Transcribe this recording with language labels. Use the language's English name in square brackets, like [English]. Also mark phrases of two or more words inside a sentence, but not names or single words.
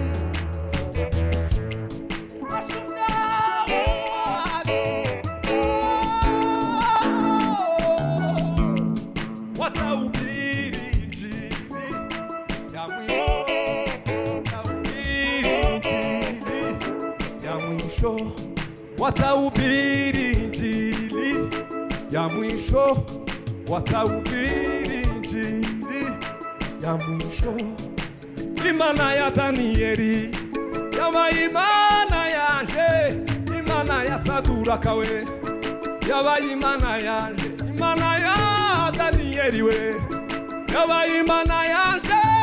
[Swahili] Watahubiri injili ya mwisho, watahubiri injili ya mwisho, watahubiri injili ya mwisho. [Kinyarwanda] Imana ya Danieli yaba imana yanje, imana ya Saduraka we yaba imana yanje, imana ya Danieli we yaba imana yanje.